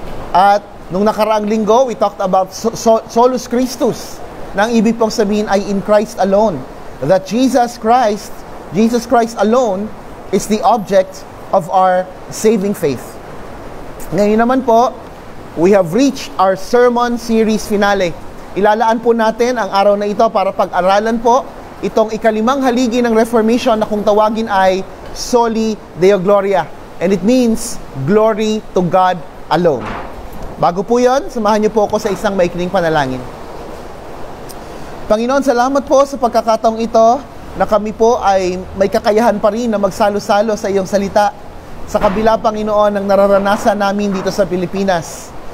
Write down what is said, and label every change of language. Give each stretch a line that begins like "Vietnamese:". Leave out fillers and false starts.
Filipino: At nung nakaraang linggo,
English: we talked about
Filipino: Solus Christus. Na ang ibig pong sabihin ay
English: in Christ alone. That Jesus Christ alone is the object of our saving faith.
Filipino: Ngayon naman po,
English: we have reached our sermon series finale.
Filipino: Ilalaan po natin ang araw na ito para pag-aralan po itong ikalimang haligi ng Reformation na kung tawagin ay Soli Deo Gloria.
English: And it means glory to God alone.
Filipino: Bago po yon, samahan niyo po ako sa isang maikling panalangin. Panginoon, salamat po sa pagkakataong ito na kami po ay may kakayahan pa rin na magsalo-salo sa iyong salita sa kabila, Panginoon, ng nararanasan namin dito sa Pilipinas.